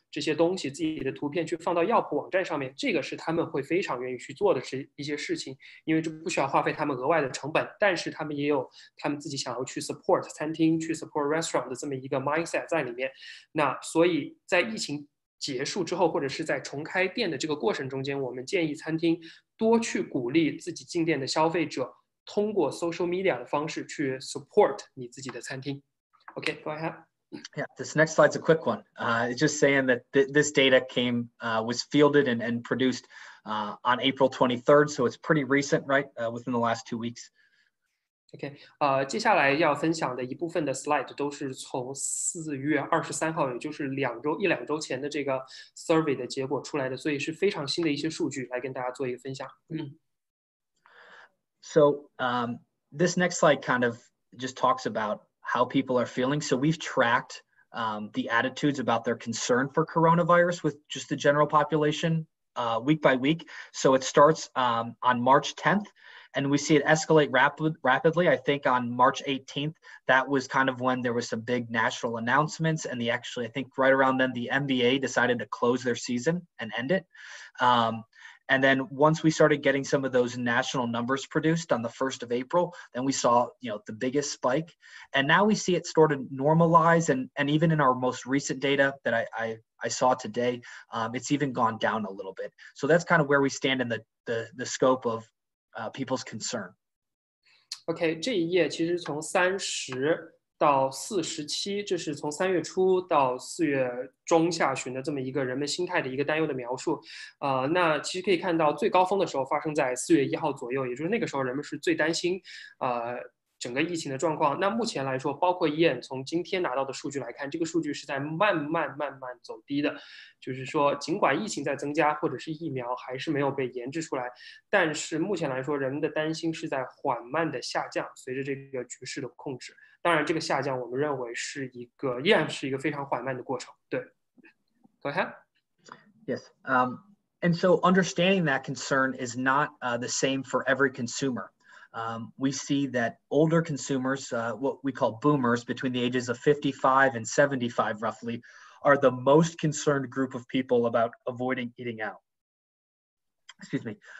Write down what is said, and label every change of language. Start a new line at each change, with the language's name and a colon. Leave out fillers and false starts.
Chinese: 这些东西，自己的图片去放到药谱网站上面，这个是他们会非常愿意去做的一些事情，因为这不需要花费他们额外的成本，但是他们也有他们自己想要去 support 餐厅、去 support restaurant 的这么一个 mindset 在里面。那所以在疫情结束之后，或者是在重开店的这个过程中间，我们建议餐厅多去鼓励自己进店的消费者，通过 social media 的方式去 support 你自己的餐厅。
English: Okay, go ahead. Yeah, this next slide's a quick one. It's just saying that this data was fielded and produced on April 23rd, so it's pretty recent, right? Within the last 2 weeks.
Chinese: OK，接下来要分享的一部分的 slide 都是从4月23号，也就是一两周前的这个 survey 的结果出来的，所以是非常新的一些数据来跟大家做一个分享。
English: So this next slide kind of just talks about how people are feeling. So we've tracked the attitudes about their concern for coronavirus with just the general population week by week. So it starts on March 10th, and we see it escalate rapidly. I think on March 18th, that was kind of when there was some big national announcements, and I think right around then, the NBA decided to close their season and end it. And then once we started getting some of those national numbers produced on the 1st of April, then we saw, the biggest spike. And now we see it sort of normalize. And even in our most recent data that I saw today, it's even gone down a little bit. So that's kind of where we stand in the scope of people's concern.
Chinese: OK， 这一页其实从30到47，这是从3月初到4月中下旬的这么一个人们心态的一个担忧的描述。那其实可以看到最高峰的时候发生在4月1号左右，也就是那个时候人们是最担心整个疫情的状况。那目前来说，包括Ian从今天拿到的数据来看，这个数据是在慢慢走低的，就是说尽管疫情在增加，或者是疫苗还是没有被研制出来，但是目前来说人们的担心是在缓慢的下降，随着这个局势的控制。当然这个下降我们认为依然是一个非常缓慢的过程。
English: 对 Go ahead. Yes. And so understanding that concern is not the same for every consumer. We see that older consumers, what we call boomers, between the ages of 55 and 75 roughly, are the most concerned group of people about avoiding eating out. Excuse me.